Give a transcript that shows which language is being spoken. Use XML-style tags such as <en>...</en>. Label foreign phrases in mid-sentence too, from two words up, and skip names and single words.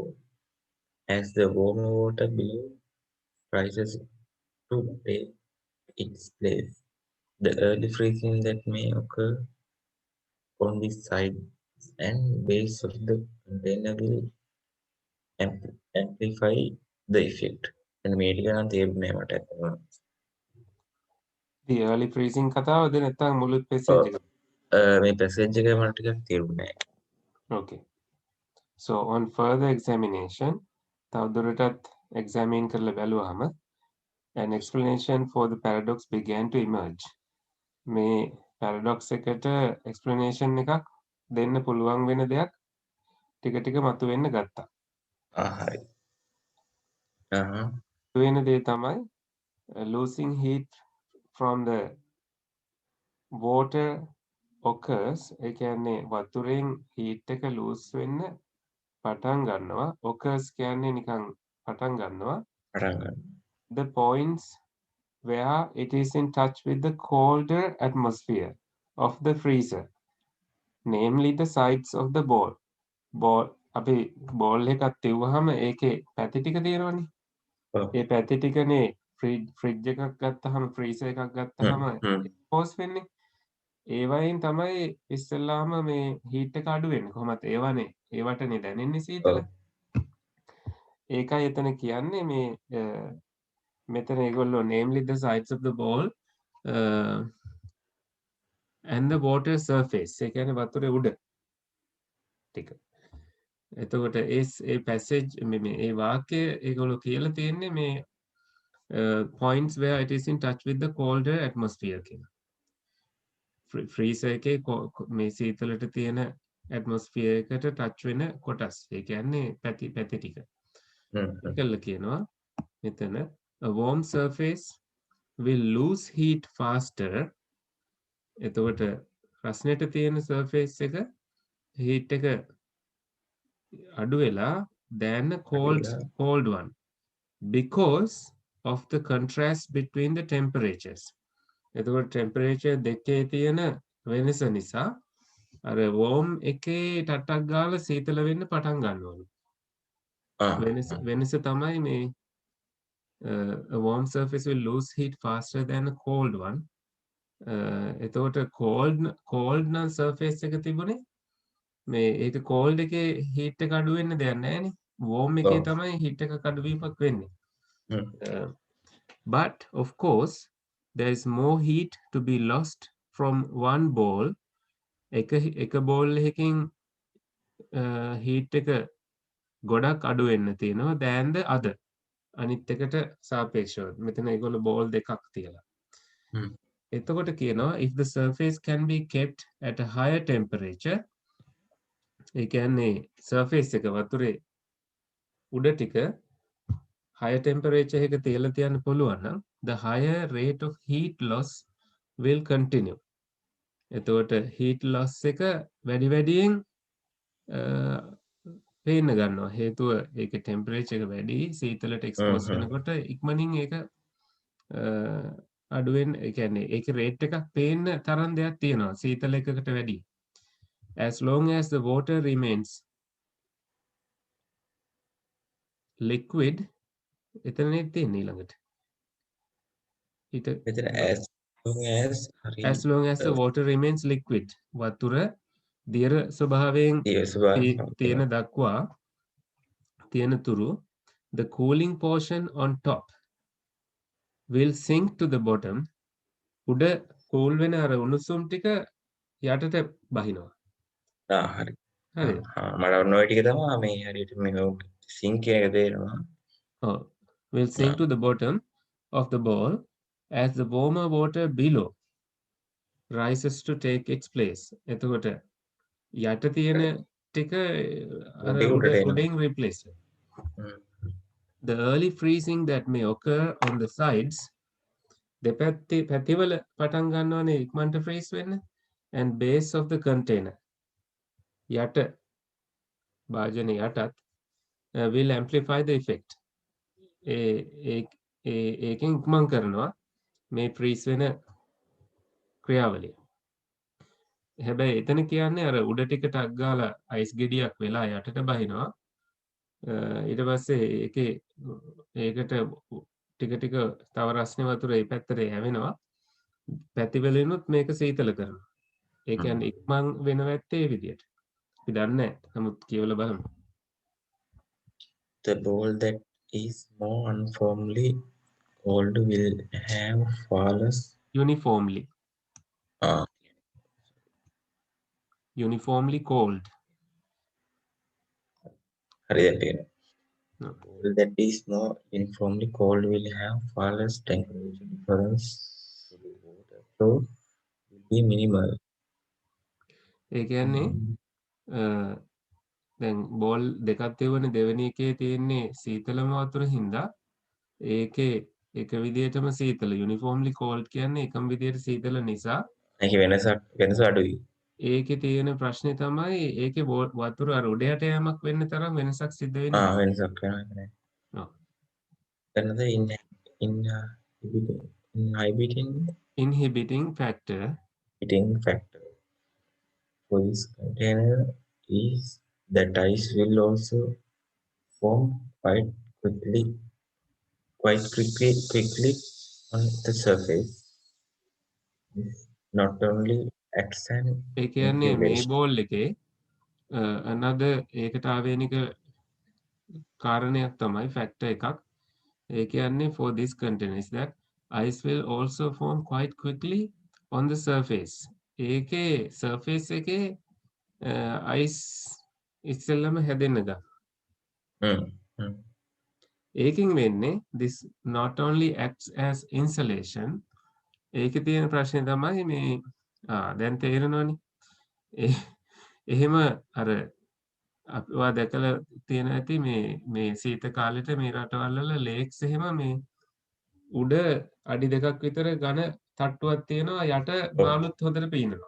<en>As the warmer water below rises to take its place, the early freezing that may occur on the sides and base of the container will amplify the effect.</en> <si>And මේක නම් තේරුනේ මට ඇත්තටම.</si> <en>The early freezing</en> <si>කතාවද නැත්නම් මුළු passage එක? මේ passage එක මට ටිකක් තේරුනේ නැහැ.</si> <en>Okay. So on further examination</en> <si>තවදුරටත් examine කරලා බැලුවාම</si> <en>an explanation for the paradox began to emerge.</en> <si>මේ paradox එකට explanation එකක් දෙන්න පුළුවන් වෙන දෙයක් ටික ටික මතුවෙන්න ගත්තා. හරි. වෙන දේ තමයි</si> <en>losing heat from the water occurs.</en> <si>ඒ කියන්නේ වතුරෙන් heat එක lose වෙන්න පටන් ගන්නවා. occurs කියන්නේ නිකන් පටන් ගන්නවා.</si> <en>The points where it is in touch with the colder atmosphere of the freezer, namely the sides of the bowl.</en> <si>අපි බෝල් එකක් තියුවාම ඒකේ පැති ටික තියෙනවනේ. ඒ පැති ටිකනේ ෆ්‍රිජ් එකක් ගත්තාම freezer එකක් ගත්තාම expose වෙන්නේ. ඒ වයින් තමයි ඉස්සෙල්ලාම මේ heat එක අඩු වෙන්නේ. කොහොමද ඒවටනේ දැනෙන්නේ සීතල. ඒකයි එතන කියන්නේ මේ මෙතන ඒගොල්ලෝ</si> <en>namely the sides of the bowl and the water surface.</en> <si>ඒ කියන්නේ වතුරේ උඩ ටික. එතකොට ඒ passage මේ වාක්‍යය ඒගොල්ලෝ කියලා තියෙන්නේ මේ</si> <en>points where it is in touch with the colder atmosphere</en> <si>කියන. freezer එකේ මේ සීතලට තියෙන atmosphere එකට touch වෙන කොටස්. ඒ කියන්නේ පැති ටික. ඒකල කියනවා මෙතන</si> <en>a warm surface will lose heat faster.</en> <si>එතකොට රස්නෙට තියෙන surface එක heat එක අඩු වෙලා</si> <en>than a cold one. because of the contrast between the temperatures.</en> <si>එතකොට temperature දෙකේ තියෙන වෙනස නිසා අර warm එකේ ටටක් ගාලා සීතල වෙන්න පටන් ගන්නවලු. වෙනස තමයි මේ</si> <en>a warm surface will lose heat faster than a cold one.</en> <si>එතකොට cold නම් surface එක තිබුණේ මේ ඒක cold එකේ heat එක අඩු වෙන්න දෙයක් නැහැනේ. warm එකේ තමයි heat එක අඩු වීමක් වෙන්නේ.</si> <en>But of course there is more heat to be lost from one ball.</en> <si>එක ball එකකින් heat එක ගොඩක් අඩු වෙන්න තියෙනවා</si> <en>than the other.</en> <si>අනිත් එකට සාපේක්ෂව. මෙතන ඒගොල්ලෝ ball දෙකක් තියලා. එතකොට කියනවා</si> <en>if the surface can be kept at a higher temperature,</en> <si>ඒ කියන්නේ surface එක වතුරේ උඩ ටික</si> <en>higher temperature</en> <si>එක තියලා තියන්න පුළුවන් නම්</si> <en>the higher rate of heat loss will continue.</en> <si>එතකොට heat loss එක වැඩි වැඩියෙන් පේන්න ගන්නවා. හේතුව ඒකේ temperature එක වැඩි, සීතලට expose වෙනකොට ඉක්මනින් ඒක අඩුවෙන් ඒ කියන්නේ ඒකේ rate එකක් පේන්න තරම් දෙයක් තියෙනවා සීතල එකකට වැඩි.</si> <en>As long as the water remains liquid,</en> <si>එතනනේ තියෙන්නේ ඊළඟට.</si> <en>as long as the water remains liquid,</en> <si>වතුර දියර ස්වභාවයෙන් තියෙන දක්වා තියෙන තුරු</si> <en>the cooling portion on top will sink to the bottom.</en> <si>උඩ cool වෙන අර උණුසුම් ටික යටට බහිනවා. හරි. හරි. මට ඔන්න ඔය ටික තමයි මේ හරියට මේ sink එක තේරෙනවා.</si> <en>will sink to the bottom of the ball as the warmer water below rises to take its place.</en> <si>එතකොට යට තියෙන ටික අර උඩින් replace.</si> <en>The early freezing that may occur on the sides,</en> <si>පැතිවල පටන් ගන්නවනේ ඉක්මනට freeze වෙන්න,</si> <en>and base of the container,</en> <si>යට භාජනයේ යටත්</si> <en>will amplify the effect.</en> <si>ඒකෙන් ඉක්මන් කරනවා මේ freeze වෙන ක්‍රියාවලිය. හැබැයි එතන කියන්නේ අර උඩ ටික ටක් ගාලා අයිස් ගෙඩියක් වෙලා යටට බහිනවා. ඊට පස්සේ ඒකට ටික ටික තව රස්නේ වතුර ඒ පැත්තට යවෙනවා. පැතිවලිනුත් මේක සීතල කරනවා. ඒ කියන්නේ ඉක්මන් වෙනව ඇත්තේ ඒ විදියට. අපි දන්නේ නැහැ. නමුත් කියවලා බලමු.</si> <en>The ball that is more uniformly cold will have far less uniformly cold.</en> <si>හරියට.</si> <en>The ball that is more uniformly cold will have far less temperature difference, so the water flow will be minimal.</en> <si>ඒ කියන්නේ දැන් බෝල් දෙකක් තියවනේ දෙවෙනි එකේ තියෙන්නේ සීතලම වතුර හින්දා ඒකේ එක විදියටම සීතල</si> <en>uniformly cold</en> <si>කියන්නේ එකම විදියට සීතල නිසා ඒකේ වෙනස අඩුයි. ඒකේ තියෙන ප්‍රශ්නේ තමයි ඒකේ වතුර අර උඩ යට යෑමක් වෙන්න තරම් වෙනසක් සිද්ධ වෙන්නේ නැහැ. වෙනසක් නැහැ. ඔව්. එතනද</si> <en>inhibiting factor for this container is that ice will also form quite quickly on the surface. Not only acts an</en> <si>ඒ කියන්නේ මේ බෝල් එකේ another ඒකට ආවේනික කාරණයක් තමයි factor එකක්. ඒ කියන්නේ</si> <en>for this container is that ice will also form quite quickly on the surface.</en> <si>ඒකේ surface එකේ ice ඉස්සෙල්ලම හැදෙන්න ගන්න. ඒකින් වෙන්නේ</si> <en>this not only acts as insulation.</en> <si>ඒකේ තියෙන ප්‍රශ්නේ තමයි මේ දැන් තේරෙනවනේ. එහෙම අර අපිවා දැකලා තියෙන ඇති මේ සීත කාලෙට මේ රටවල් වල ලේක්ස් එහෙම මේ උඩ අඩි දෙකක් විතර ඝන තට්ටුවක් තියෙනවා යට මාළුත් හොඳට පීනනවා.</si>